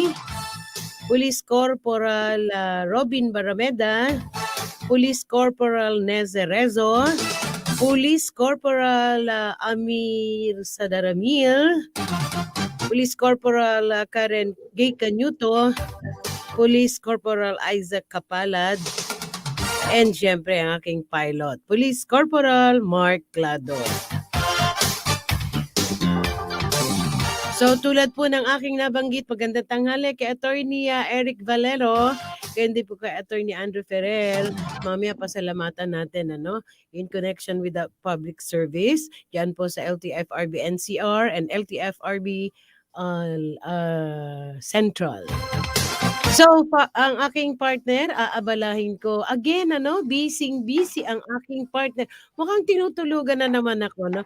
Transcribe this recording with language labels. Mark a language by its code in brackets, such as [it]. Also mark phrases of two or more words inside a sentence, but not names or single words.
[tl] Police Corporal Robin Barameda, Police Corporal Neze Rezo, Police Corporal Amir Sadaramil, Police Corporal Karen Gay Canyuto, Police Corporal Isaac Kapalad, and syempre ang aking pilot, Police Corporal Mark Clado. So tulad po ng aking nabanggit, magandang tanghali kay [en] Attorney Eric Valero, [tl] kaya hindi po kay Attorney Andrew Ferrer. [en] Mamaya pasalamatan natin in connection with the public service. [tl] Yan po sa LTFRB NCR and LTFRB Central. So, ang aking partner, aabalahin ko. Again, busy ang aking partner. Mukhang tinutulugan na naman ako, no?